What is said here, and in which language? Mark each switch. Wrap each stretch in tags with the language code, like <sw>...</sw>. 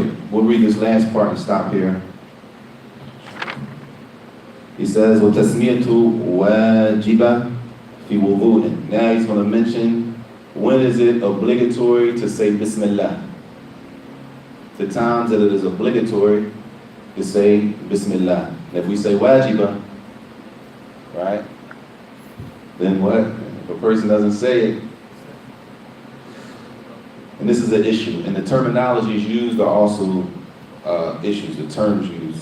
<en>We'll read this last part and stop here. He says,</en> <ar>وَتَسْمِيَةُ وَاجِبَةٌ فِي وُضُوءٍ.</ar> <en>Now he's going to mention when is it obligatory to say Bismillah. The times that it is obligatory to say Bismillah. And if we say wajibah, right, then what? If a person doesn't say it, and this is an issue, and the terminologies used are also issues, the terms used.</en>